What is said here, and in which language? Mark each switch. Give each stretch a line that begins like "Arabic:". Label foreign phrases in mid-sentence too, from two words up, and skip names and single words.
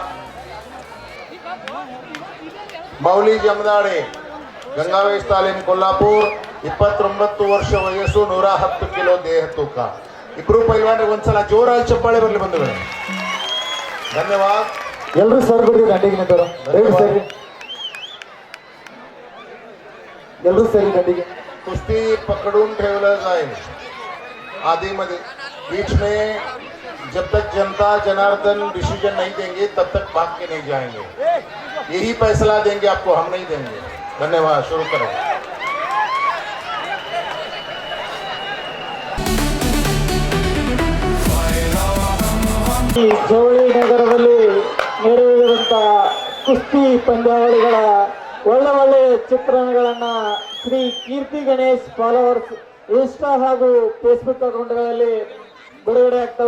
Kannada: ಮೌಲಿ ಜಮದಾಡೆ, ಗಂಗಾವೇಶ್ ತಾಲೀಮ್ ಕೊಲ್ಲಾಪುರ್, 29 ವರ್ಷ ವಯಸ್ಸು, 110 ಕಿಲೋ ದೇಹ ತೂಕ. ಇಬ್ರು ಪೈಲ್ವಾನ್ರಿಗೆ ಒಂದ್ಸಲ ಜೋರಾಗಿ ಚಪ್ಪಾಳೆ ಬರಲಿ ಬಂಧುಗಳೇ. ಧನ್ಯವಾದ. ಎಲ್ಲರೂ ಸರ್ ಬಿಡ್ರಿ ದಂಡಿಗೆ ನಿಂತರು, ಸರಿ ಎಲ್ಲರೂ ಸರಿ ದಂಡಿಗೆ.
Marathi: कुश्ती पकड़ून ठेवलं जाईल आधीमध्ये.
Hindi: बीच में जब तक जनता जनार्दन डिसीजन नहीं देंगे तब तक भाग के नहीं जाएंगे. यही फैसला देंगे आपको, हम नहीं देंगे. धन्यवाद. शुरू करो.
Kannada: ಜವಳಿ ನಗರದಲ್ಲಿ ನಡೆಯುವಂತಹ ಕುಸ್ತಿ ಪಂದ್ಯಾವಳಿಗಳ ಒಳ್ಳೆ ಚಿತ್ರಣಗಳನ್ನ ಶ್ರೀ ಕೀರ್ತಿ ಗಣೇಶ್ ಫಾಲೋವರ್ಸ್ ಇನ್ಸ್ಟಾ ಹಾಗೂ ಫೇಸ್ಬುಕ್ ಅಕೌಂಟ್ಗಳಲ್ಲಿ ಬಿಡುಗಡೆ ಆಗ್ತವ.